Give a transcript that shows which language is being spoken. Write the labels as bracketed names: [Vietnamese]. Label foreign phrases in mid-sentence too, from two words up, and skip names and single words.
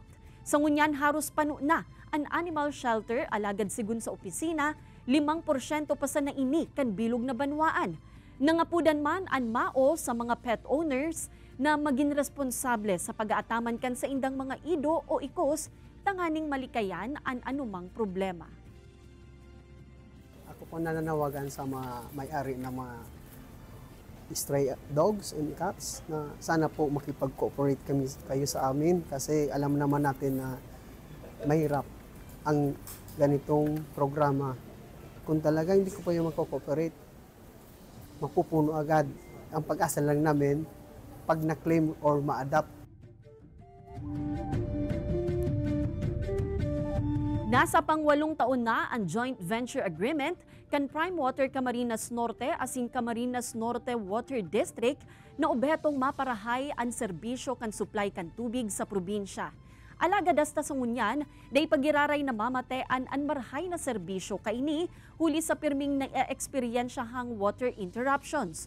[Bikol] Sa ngunyan haros pano na ang animal shelter alagad sigun sa opisina, 5% pa sa naini kan bilog na banwaan. Nangapudan man ang mao sa mga [English] pet owners [Bikol] na maging responsable sa pag-aataman kan sa indang mga ido o ikos, tanganing malikayan ang anumang problema. [Filipino] Ako po nananawagan sa mga may-ari ng mga [English] stray dogs and cats [Filipino] na sana po makipag-cooperate kayo sa amin kasi alam naman natin na mahirap ang ganitong programa. Kung talaga hindi ko pa yung mag-cooperate, mapupuno agad. Ang pag-asa lang namin pag na-claim or ma-adapt. [Bikol] Nasa pang-8 taon na ang [English] joint venture agreement [Bikol] kan Prime Water Camarines Norte asin Camarines Norte Water District na obhetong maparahay ang serbisyo kan supply kan tubig sa probinsya. Alagad hasta sa ngunyan, day pagiraray na mamatean ang marhay na serbisyo kaini huli sa pirming na-eksperyensyahang [English] water interruptions.